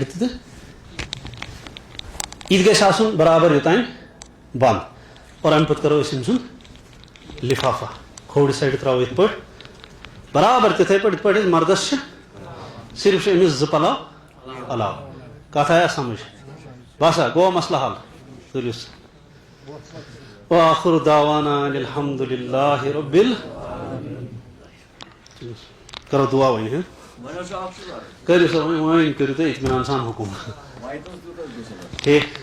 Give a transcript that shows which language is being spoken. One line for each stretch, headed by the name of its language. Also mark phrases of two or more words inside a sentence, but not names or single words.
Kashmiri: تہِ تہٕ یہِ تہِ گژھِ آسُن برابر یوٚتانۍ بنٛد اور اَمہِ پتہٕ کرو أسۍ أمۍ سُنٛد لِفافا کھوورِ سایڈٕ ترٛاوو یِتھ پٲٹھۍ برابر تِتھٕے پٲٹھۍ یِتھ پٲٹھۍ أسۍ مردس چھِ صرف چھِ أمِس 2 پَلو علاوٕ کتھ آیا سمجھ باسا گوٚوا مسلہٕ حل تُلِو سا
Arabic: وآخر دعوانا الحمد للہ رب
Kashmiri: کرو دعا وۄنۍ کٔرِو سا وۄنۍ کٔرِو تُہۍ اطمینان سان حکم ٹھیٖک